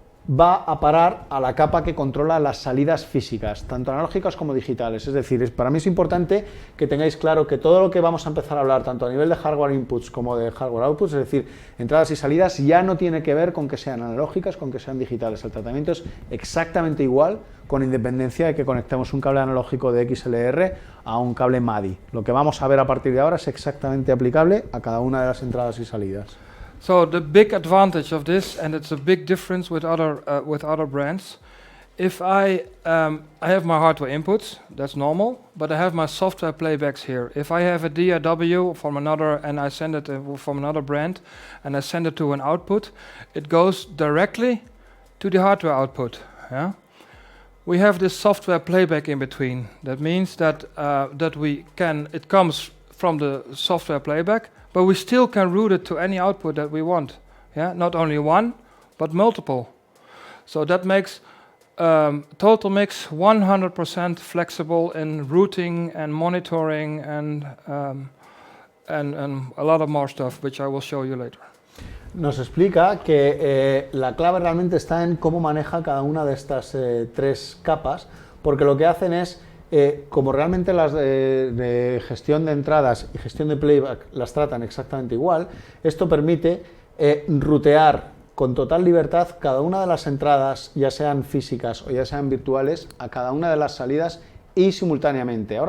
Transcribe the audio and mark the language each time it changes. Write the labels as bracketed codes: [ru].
[es] va a parar a la capa que controla las salidas físicas, tanto analógicas como digitales. Es decir, para mí es importante que tengáis claro que todo lo que vamos a empezar a hablar, tanto a nivel de hardware inputs como de hardware outputs, es decir, entradas y salidas, ya no tiene que ver con que sean analógicas, con que sean digitales. El tratamiento es exactamente igual, con independencia de que conectemos un cable analógico de XLR a un cable MADI. Lo que vamos a ver a partir de ahora es exactamente aplicable a cada una de las entradas y salidas. [en] So the big advantage of this, and it's a big difference with other brands, if I have my hardware inputs, that's normal, but I have my software playbacks here. If I have a DAW from another, and I send it from another brand, and I send it to an output, it goes directly to the hardware output. Yeah? We have this software playback in between. That means that it comes from the software playback, but we still can route it to any output that we want. Yeah, not only one, but multiple. So that makes TotalMix 100% flexible in routing and monitoring and a lot of more stuff, which I will show you later. [es] Nos explica que la clave realmente está en cómo maneja cada una de estas 3 capas, porque lo que hacen es, como realmente las de gestión de entradas y gestión de playback las tratan exactamente igual, esto permite rutear con total libertad cada una de las entradas, ya sean físicas o ya sean virtuales, a cada una de las salidas y simultáneamente.